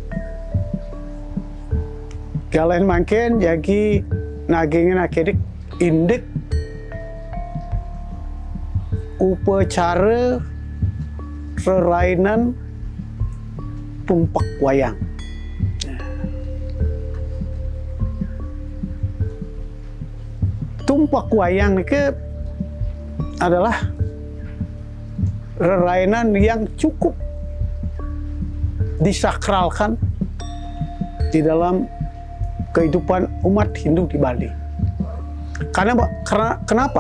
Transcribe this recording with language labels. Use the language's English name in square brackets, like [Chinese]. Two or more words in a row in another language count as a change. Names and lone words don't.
[Balinese] Galen mangken jagi nagingin akedik indik upacara rerainan tumpak wayang. [Indonesian] Tumpak wayang ini adalah rerainan yang cukup disakralkan di dalam kehidupan umat Hindu di Bali. Kenapa?